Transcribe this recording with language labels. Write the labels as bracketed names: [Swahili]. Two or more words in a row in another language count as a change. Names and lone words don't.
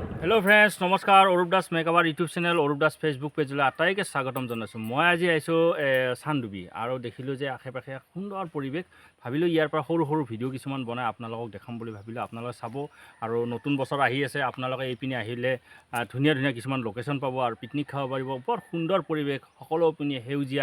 [English] Hello friends [Assamese] नमस्कार अरूप दास मेकआवर [English] YouTube channel [Assamese] अरूप दास फेसबुक पेजলৈ আটাইকে স্বাগতম জনাইছোঁ। মই আজি আহিছোঁ চানডুবি আৰু দেখিলোঁ যে আশে পাশে সুন্দৰ পৰিৱেশ। ভাবিলোঁ ইয়াৰ পৰা সৰু সৰু ভিডিঅ' কিছুমান বনাই আপোনালোকক দেখাম বুলি ভাবিলোঁ। আপোনালোকে চাব আৰু নতুন বছৰ আহি আছে, আপোনালোকে এইপিনে আহিলে ধুনীয়া ধুনীয়া কিছুমান লোকেশ্যন পাব আৰু পিকনিক খাব পাৰিব। বৰ সুন্দৰ পৰিৱেশ, সকলোপিনে সেউজীয়া।